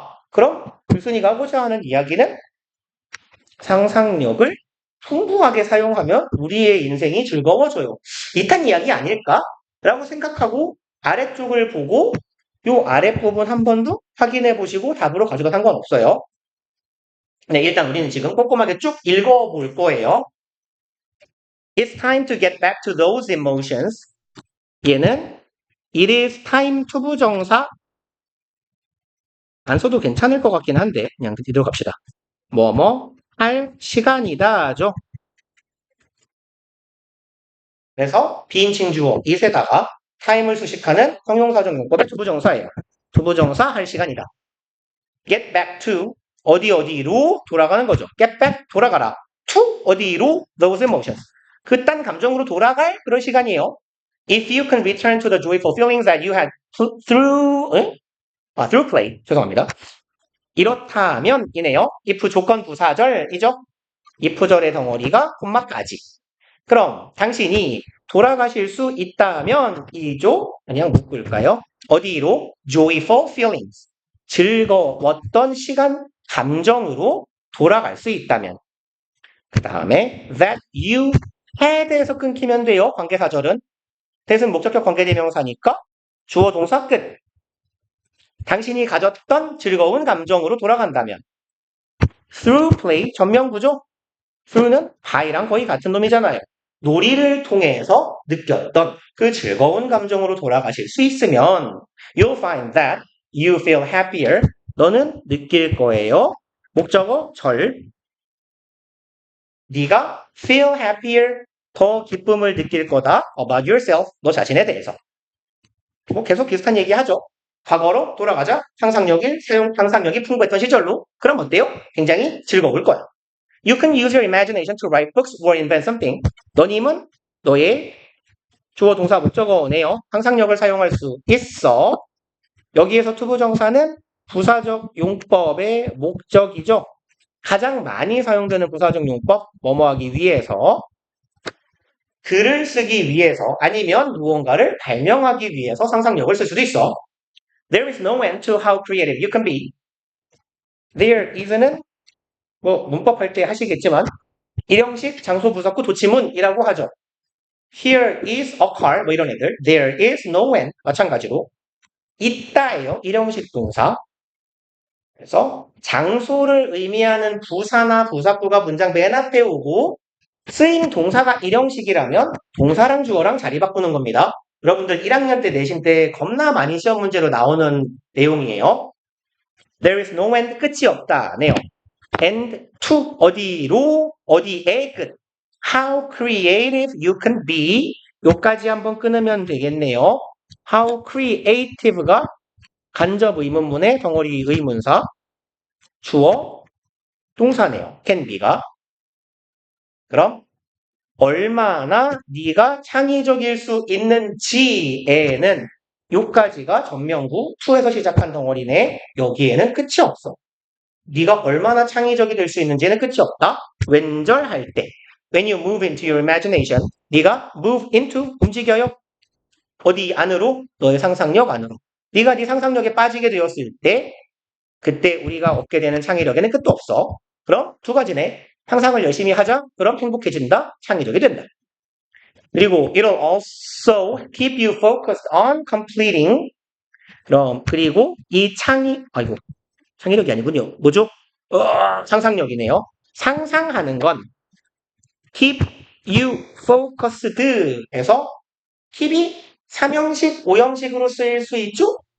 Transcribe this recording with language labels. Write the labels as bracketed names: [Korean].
[Korean] 그럼 글순이가 하고자 하는 이야기는 상상력을 풍부하게 사용하면 우리의 인생이 즐거워져요. 이딴 이야기 아닐까? 라고 생각하고 아래쪽을 보고 요 아랫부분 한 번 더 확인해 보시고 답으로 가져도 상관없어요. 네, 일단 우리는 지금 꼼꼼하게 쭉 읽어볼 거예요. [English] It's time to get back to those emotions. [Korean] 얘는 [English] It is time [Korean] 투부정사 안 써도 괜찮을 것 같긴 한데 그냥 이대로 갑시다. 뭐뭐 할 시간이다죠. 그래서 비인칭 주어 it에다가 time을 수식하는 형용사적 용법의 투부정사예요. 투부정사 할 시간이다. [English] Get back to [Korean] 어디로 돌아가는 거죠. [English] Get back [Korean] 돌아가라. To 어디로 [English] those emotions. [Korean] 그딴 감정으로 돌아갈 그런 시간이에요. [English] If you can return to the joyful feelings that you had through play. [Korean] 죄송합니다. 이렇다면 이네요. if 조건 부사절이죠. if절의 덩어리가 콤마까지. 그럼 당신이 돌아가실 수 있다면 이죠? 그냥 묶을까요? 어디로? [English] joyful feelings. [Korean] 즐거웠던 시간, 감정으로 돌아갈 수 있다면. 그 다음에 [English] that you had [Korean] 에서 끊기면 돼요. 관계사절은. that은 목적격 관계대명사니까 주어 동사 끝. 당신이 가졌던 즐거운 감정으로 돌아간다면 [English] through play [Korean] 전명구죠. through는 by랑 거의 같은 놈이잖아요. 놀이를 통해서 느꼈던 그 즐거운 감정으로 돌아가실 수 있으면 [English] you'll find that you feel happier. [Korean] 너는 느낄 거예요. 목적어 절. 네가 [English] feel happier. [Korean] 더 기쁨을 느낄 거다. [English] about yourself. [Korean] 너 자신에 대해서. 뭐 계속 비슷한 얘기 하죠. 과거로 돌아가자. 상상력이 풍부했던 시절로. 그럼 어때요? 굉장히 즐거울 거야. [English] You can use your imagination to write books or invent something. [Korean] 너님은 너의 주어 동사 목적어네요. 상상력을 사용할 수 있어. 여기에서 투부정사는 부사적 용법의 목적이죠. 가장 많이 사용되는 부사적 용법, 뭐뭐 하기 위해서, 글을 쓰기 위해서, 아니면 무언가를 발명하기 위해서 상상력을 쓸 수도 있어. [English] There is no end to how creative you can be. There is [Korean] 는 뭐 문법 할 때 하시겠지만 일형식 장소 부사구 도치문이라고 하죠. [English] Here is a car [Korean] 뭐 이런 애들. [English] There is no end [Korean] 마찬가지로 있다예요. 일형식 동사. 그래서 장소를 의미하는 부사나 부사구가 문장 맨 앞에 오고 쓰임 동사가 일형식이라면 동사랑 주어랑 자리 바꾸는 겁니다. 여러분들 1학년 때 내신 때 겁나 많이 시험 문제로 나오는 내용이에요. [English] There is no end [Korean] 끝이 없다. 네요. [English] and to [Korean] 어디로 어디에 끝. [English] How creative you can be. [Korean] 요까지 한번 끊으면 되겠네요. [English] How creative [Korean] 가 간접 의문문의 덩어리 의문사. 주어 동사네요. [English] can be [Korean] 가. 그럼 얼마나 네가 창의적일 수 있는지에는 요까지가 전명구 to에서 시작한 덩어리네. 여기에는 끝이 없어. 네가 얼마나 창의적이 될 수 있는지는 끝이 없다. 왼절할 때 [English] when you move into your imagination [Korean] 네가 [English] move into [Korean] 움직여요. 어디 안으로? 너의 상상력 안으로. 네가 네 상상력에 빠지게 되었을 때 그때 우리가 얻게 되는 창의력에는 끝도 없어. 그럼 두 가지네. 상상을 열심히 하자. 그럼 행복해진다. 창의적이 된다. 그리고 [English] it'll also keep you focused on completing. [Korean] 그리고 이 창의력이 아니군요. 뭐죠? 상상력이네요. 상상하는 건 [English] keep you focused [Korean] 에서 keep이 3형식, 5형식으로 쓰일 수 있죠?